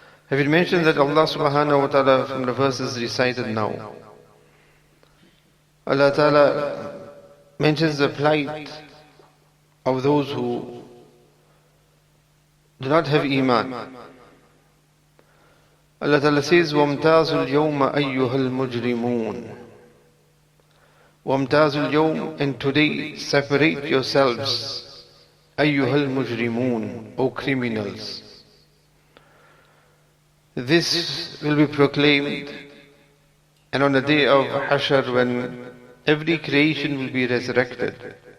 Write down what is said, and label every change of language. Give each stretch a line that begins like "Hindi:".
English: Have you mentioned that Allah subhanahu wa ta'ala from the verses recited now, Allah ta'ala mentions the plight of those who do not have Iman. Allah Ta'ala says,
Arabic: وَامْتَازُوا الْيَوْمَ أَيُّهَا الْمُجْرِمُونَ. وَامْتَازُوا الْيَوْمَ,
English: and today separate yourselves,
Arabic: أَيُّهَا الْمُجْرِمُونَ,
English: O criminals. This will be proclaimed, and on the day of Hashr, when every creation will be resurrected.